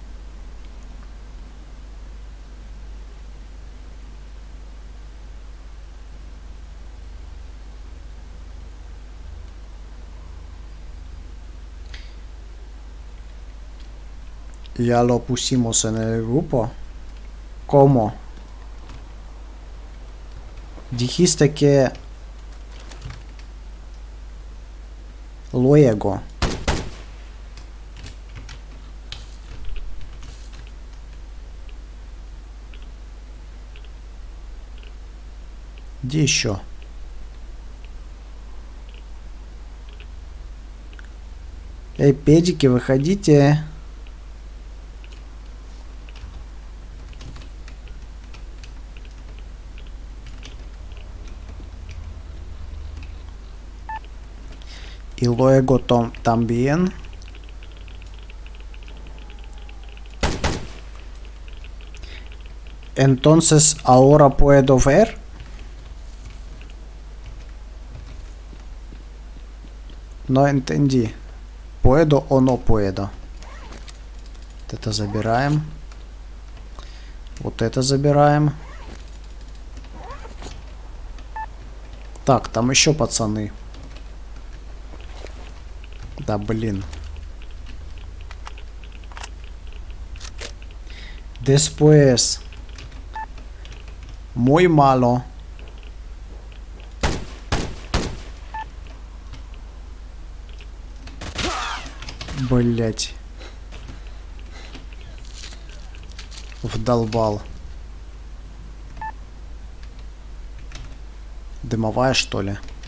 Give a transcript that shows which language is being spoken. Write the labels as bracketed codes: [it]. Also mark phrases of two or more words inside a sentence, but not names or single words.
[es] Ya lo pusimos en el grupo. ¿Cómo? Dijiste que luego. [ru] Где еще? Эй, педики, выходите. [es] Y luego también. Entonces, ahora puedo ver. No entendí. ¿Puedo o no puedo? [ru] Вот это забираем. Вот это забираем. Так, там еще пацаны. Да, блин. [es] Después. Muy malo. [ru] Блять. Вдолбал. Дымовая, что ли?